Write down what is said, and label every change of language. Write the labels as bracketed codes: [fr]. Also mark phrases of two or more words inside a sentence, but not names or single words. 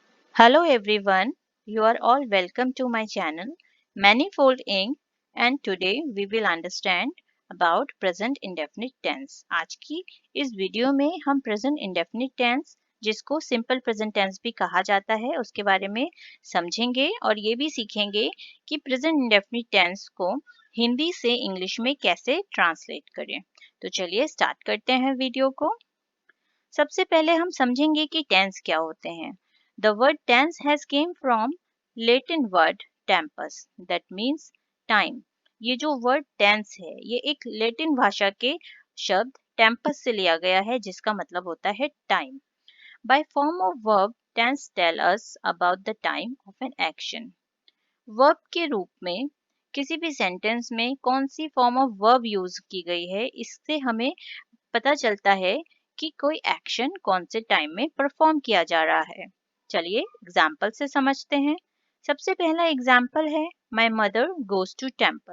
[en] Hello everyone, you are all welcome to my channel Manifold Inc. and today we will understand about present indefinite tense. [hi] आज की इस वीडियो में हम [en] present indefinite tense [hi] जिसको [en] simple present tense [hi] भी कहा जाता है उसके बारे में समझेंगे और ये भी सीखेंगे कि [en] present indefinite tense [hi] को हिंदी से इंग्लिश में कैसे ट्रांसलेट करें। तो चलिए स्टार्ट करते हैं वीडियो को। सबसे पहले हम समझेंगे कि टेंस क्या होते हैं। [en] The word tense has came from Latin word tempus that means time. [hi] ये जो वर्ड टेंस है ये एक लैटिन भाषा के शब्द टेम्पस से लिया गया है जिसका मतलब होता है टाइम। [en] By form of verb tense tell us about the time of an action. [hi] वर्ब के रूप में किसी भी सेंटेंस में कौन सी [en] form of verb [hi] यूज की गई है इससे हमें पता चलता है कि कोई एक्शन कौन से टाइम में परफॉर्म किया जा रहा है। चलिए एग्जाम्पल से समझते हैं। सबसे पहला एग्जाम्पल है [en] my mother goes to temple.